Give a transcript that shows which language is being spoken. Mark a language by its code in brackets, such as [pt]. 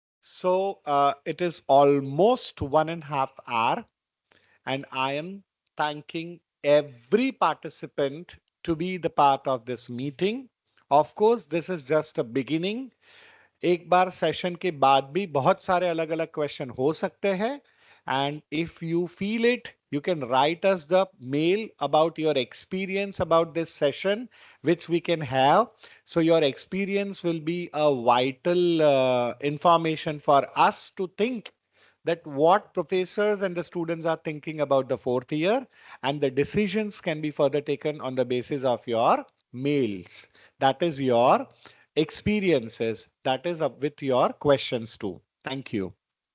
[en] So it is almost 1.5 hours, and I am thanking every participant to be the part of this meeting. Of course, this is just a beginning. [hi] एक बार session के बाद भी बहुत सारे अलग अलग question हो सकते हैं, [en] And if you feel it you can write us the mail about your experience about this session, which we can have. So your experience will be a vital information for us to think that what professors and the students are thinking about the fourth year, and the decisions can be further taken on the basis of your mails. That is your experiences. That is up with your questions too. Thank you.